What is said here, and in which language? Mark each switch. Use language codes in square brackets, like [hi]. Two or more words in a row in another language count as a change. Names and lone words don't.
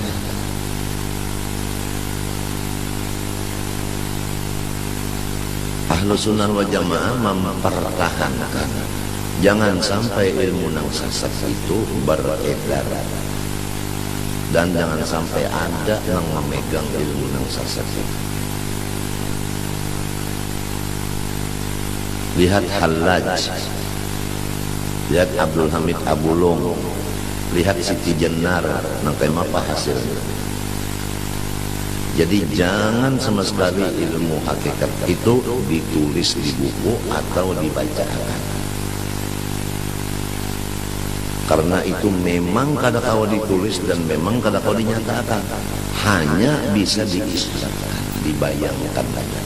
[id] Ahlu Sunnah wal Jamaah mempertahankan jangan sampai ilmu nang sesat itu beredar, dan jangan sampai ada yang memegang ilmu nang sesat itu. Lihat Hallaj, lihat Abdul Hamid Tabulong, lihat Siti Jenar, nang kayak apa hasilnya. Jadi jangan sama sekali ilmu hakikat itu ditulis di buku atau dibacakan, karena itu memang kada kau ditulis dan memang kada kau dinyatakan, hanya bisa diistilahkan, dibayangkan saja.